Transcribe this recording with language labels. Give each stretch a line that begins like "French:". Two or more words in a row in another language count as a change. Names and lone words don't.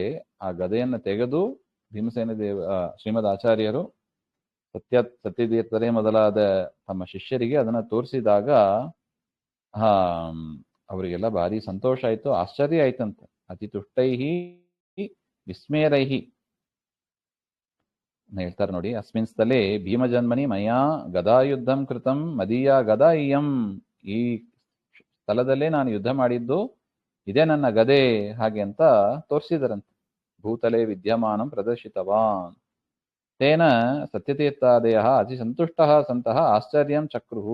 Kannada: ಆ ಗದೆಯನ್ನು ತೆಗೆದು ಭೀಮಸೇನ ಶ್ರೀಮದ್ ಆಚಾರ್ಯರು ಸತ್ಯತೀರ್ಥರೇ ಮೊದಲಾದ ತಮ್ಮ ಶಿಷ್ಯರಿಗೆ ಅದನ್ನ ತೋರಿಸಿದಾಗ ಅವರಿಗೆಲ್ಲ ಭಾರಿ ಸಂತೋಷ ಆಯ್ತು, ಆಶ್ಚರ್ಯ ಆಯ್ತಂತೆ.
Sanskrit: ಅತಿ ತುಷ್ಟೈಹಿ ವಿಸ್ಮೇರೈಹಿ
Kannada: ಹೇಳ್ತಾರೆ ನೋಡಿ.
Sanskrit: ಅಸ್ಮಿನ್ ಸ್ಥಳೇ ಭೀಮಜನ್ಮನಿ ಮಯಾ ಗದಾಯುದ್ಧಂ ಕೃತಂ ಮದೀಯ ಗದಾ ಇಯಂ.
Kannada: ಈ ಸ್ಥಳದಲ್ಲೇ ನಾನು ಯುದ್ಧ ಮಾಡಿದ್ದು, ಇದೇ ನನ್ನ ಗದೆ ಹಾಗೆ ಅಂತ ತೋರಿಸಿದರಂತೆ.
Sanskrit: ಭೂತಲೆ ವಿದ್ಯಮಾನಂ ಪ್ರದರ್ಶಿತವಾನ್ ತೇನ ಸತ್ಯತೀರ್ಥಾದಯ ಅತಿ ಸಂತುಷ್ಟ ಸಂತಹ ಆಶ್ಚರ್ಯಂ ಚಕ್ರುಹು.